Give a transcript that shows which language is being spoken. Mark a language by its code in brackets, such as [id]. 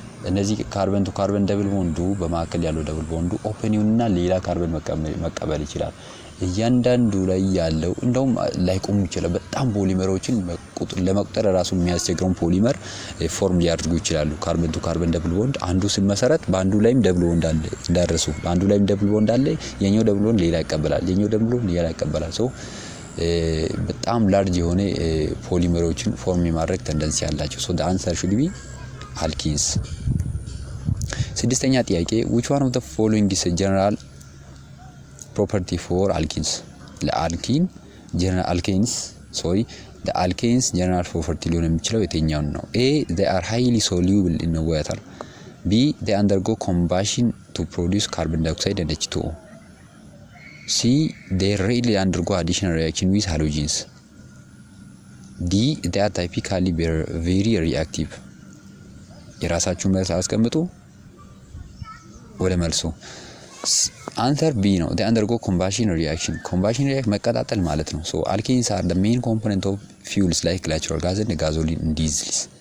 [am] እነዚህ ካርበን ቱ ካርበን ደብል ቦንዱ በማከል ያለው ደብል ቦንዱ ኦፕን ይሁንና ሌላ ካርበን መቀበል ይችላል። እያንዳንዱ ላይ ያለው እንደውም ላይቆም ይችላል። በጣም ፖሊመሮችን ለመቁጠር ራሱ የሚያስቸግረው ፖሊመር ፎርም ሊያደርጉ ይችላሉ። ካርበን ቱ ካርበን ደብል ቦንድ አንዱ ሲመሰረት በአንዱ ላይም ደብል ቦንድ አለ እንዳረሱ በአንዱ ላይም ደብል ቦንድ አለ። የኛው ደብል ቦንድ ሌላ ይቀበላል፣ የኛው ደብል ቦንድ ሌላ ይቀበላል። ሶ በጣም ላርጅ የሆነ ፖሊመሮችን ፎርም የማድረግ ተንደንሲ ያላቸው። ሶ [en] the answer should be alkenes። [am] ስድስተኛ ጥያቄ [en] which one of the following is a general property for alkenes? [am] ለአልኪን ጀነራል አልኬንስ [en] the alkanes general property [am] ሊሆን የሚችለው የትኛው ነው? [en] A they are highly soluble in water. B they undergo combustion to produce carbon dioxide and H2O. C they rarely undergo additional reaction with halogens. D they are typically very reactive. [am] የራሳችሁን መልስ አስቀምጡ ወደ መልሱ። አንሰር ቢ ነው። [en] they undergo combustion reaction [am] መቀጣጠል ማለት ነው። [en] so alkenes are the main component of fuels like natural gas and gasoline and diesels.